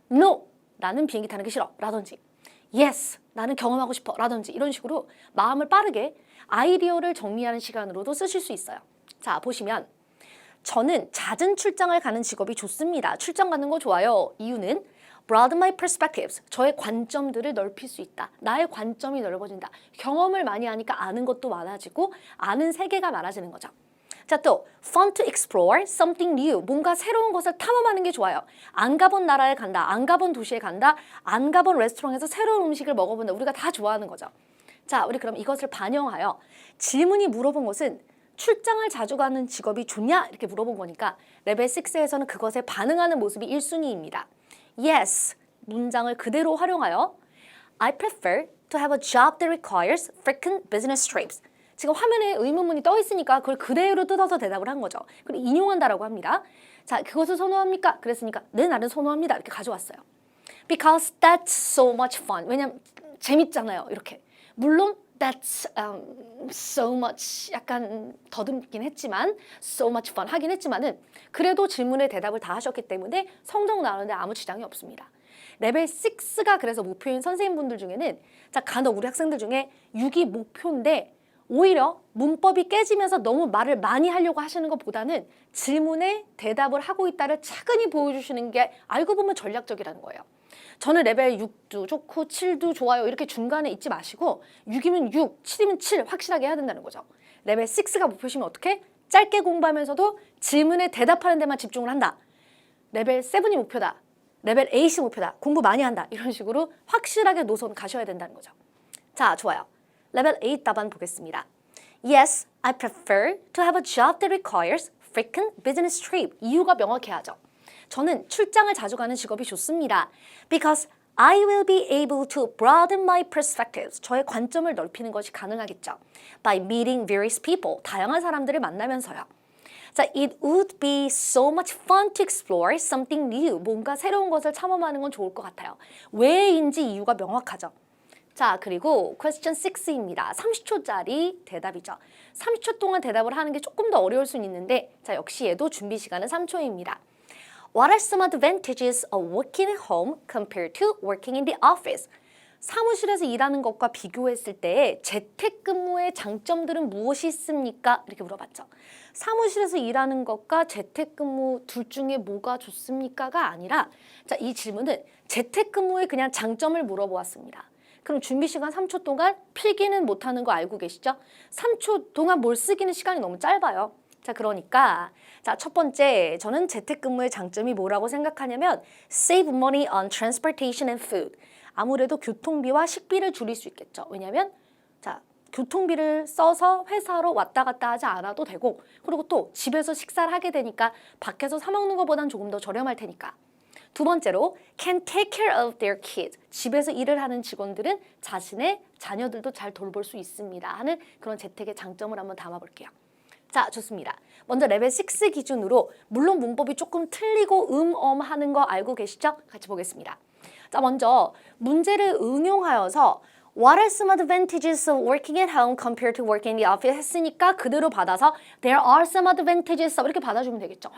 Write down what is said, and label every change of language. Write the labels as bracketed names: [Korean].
[Korean] no, 나는 비행기 타는 게 싫어. 라든지 yes, 나는 경험하고 싶어. 라든지 이런 식으로 마음을 빠르게 아이디어를 정리하는 시간으로도 쓰실 수 있어요. 자, 보시면 저는 잦은 출장을 가는 직업이 좋습니다. 출장 가는 거 좋아요. [English] 이유는 broaden my perspectives. [Korean] 저의 관점들을 넓힐 수 있다. 나의 관점이 넓어진다. 경험을 많이 하니까 아는 것도 많아지고 아는 세계가 많아지는 거죠. [English] 자, 또 fun to explore something new. [Korean] 뭔가 새로운 것을 탐험하는 게 좋아요. 안 가본 나라에 간다. 안 가본 도시에 간다. 안 가본 레스토랑에서 새로운 음식을 먹어본다. 우리가 다 좋아하는 거죠. 자, 우리 그럼 이것을 반영하여 질문이 물어본 것은 출장을 자주 가는 직업이 좋냐? 이렇게 물어본 거니까 레벨 6에서는 그것에 반응하는 모습이 1순위입니다. [English] Yes, [Korean] 문장을 그대로 활용하여 [English] I prefer to have a job that requires frequent business trips. [Korean] 지금 화면에 의문문이 떠 있으니까 그걸 그대로 뜯어서 대답을 한 거죠. 그리고 인용한다라고 합니다. 자, 그것을 선호합니까? 그랬으니까 네, 나는 선호합니다. 이렇게 가져왔어요. [English] Because that's so much fun. [Korean] 왜냐면 재밌잖아요. 이렇게. 물론 [English] that's so much [Korean] 약간 더듬긴 했지만 [English] so much fun [Korean] 하긴 했지만은 그래도 질문에 대답을 다 하셨기 때문에 성적 나오는데 아무 지장이 없습니다. 레벨 6가 그래서 목표인 선생님분들 중에는 자, 간혹 우리 학생들 중에 6이 목표인데 오히려 문법이 깨지면서 너무 말을 많이 하려고 하시는 것보다는 질문에 대답을 하고 있다를 차근히 보여주시는 게 알고 보면 전략적이라는 거예요. 저는 레벨 6도 좋고 7도 좋아요. 이렇게 중간에 있지 마시고 6이면 6, 7이면 7 확실하게 해야 된다는 거죠. 레벨 6가 목표시면 어떻게? 짧게 공부하면서도 질문에 대답하는 데만 집중을 한다. 레벨 7이 목표다. 레벨 8이 목표다. 공부 많이 한다. 이런 식으로 확실하게 노선 가셔야 된다는 거죠. 자, 좋아요. 레벨 8 답안 보겠습니다. [English] Yes, I prefer to have a job that requires frequent business trip. [Korean] 이유가 명확해야죠. 저는 출장을 자주 가는 직업이 좋습니다. [English] Because I will be able to broaden my perspectives. [Korean] 저의 관점을 넓히는 것이 가능하겠죠. [English] By meeting various people. [Korean] 다양한 사람들을 만나면서요. [English] 자, it would be so much fun to explore something new. [Korean] 뭔가 새로운 것을 탐험하는 건 좋을 것 같아요. 왜인지 이유가 명확하죠. 자, 그리고 question 6입니다. 30초짜리 대답이죠. 30초 동안 대답을 하는 게 조금 더 어려울 수는 있는데 자, 역시 얘도 준비 시간은 3초입니다. [English] What are some advantages of working at home compared to working in the office? [Korean] 사무실에서 일하는 것과 비교했을 때 재택근무의 장점들은 무엇이 있습니까? 이렇게 물어봤죠. 사무실에서 일하는 것과 재택근무 둘 중에 뭐가 좋습니까가 아니라 자, 이 질문은 재택근무의 그냥 장점을 물어보았습니다. 그럼 준비 시간 3초 동안 필기는 못하는 거 알고 계시죠? 3초 동안 뭘 쓰기는 시간이 너무 짧아요. 자, 그러니까 자, 첫 번째 저는 재택근무의 장점이 뭐라고 생각하냐면 [English] save money on transportation and food. [Korean] 아무래도 교통비와 식비를 줄일 수 있겠죠. 왜냐하면 자, 교통비를 써서 회사로 왔다 갔다 하지 않아도 되고 그리고 또 집에서 식사를 하게 되니까 밖에서 사 먹는 것보단 조금 더 저렴할 테니까. [English] 두 번째로 can take care of their kids. [Korean] 집에서 일을 하는 직원들은 자신의 자녀들도 잘 돌볼 수 있습니다 하는 그런 재택의 장점을 한번 담아볼게요. 자, 좋습니다. 먼저 레벨 6 기준으로 물론 문법이 조금 틀리고 하는 거 알고 계시죠? 같이 보겠습니다. 자, 먼저 문제를 응용하여서 [English] What are some advantages of working at home compared to working in the office [Korean] 했으니까 그대로 받아서 [English] There are some advantages of [Korean] 이렇게 받아주면 되겠죠.